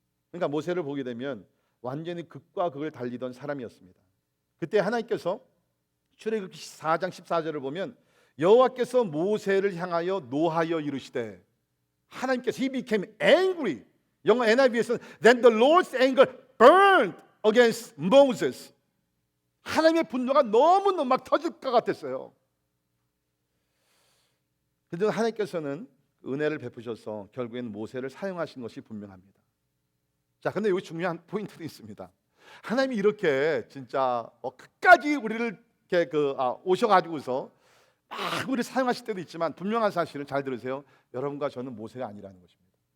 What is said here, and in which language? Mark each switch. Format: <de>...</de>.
<ko>그러니까 모세를 보게 되면 완전히 극과 극을 달리던 사람이었습니다. 그때 하나님께서 출애굽기 4장 14절을 보면 여호와께서 모세를 향하여 노하여 이르시되, 하나님께서</ko> <en>He became angry.</en> <ko>영어 NIV에서는</ko> <en>Then the Lord's anger burned against Moses.</en> <ko>하나님의 분노가 너무너무 막 터질 것 같았어요. 그런데 하나님께서는 은혜를 베푸셔서 결국에는 모세를 사용하신 것이 분명합니다. 자, 근데 여기 중요한 포인트도 있습니다. 하나님이 이렇게 진짜 끝까지 우리를 이렇게 오셔가지고서 막 우리를 사용하실 때도 있지만 분명한 사실은, 잘 들으세요, 여러분과 저는 모세가 아니라는 것입니다.</ko>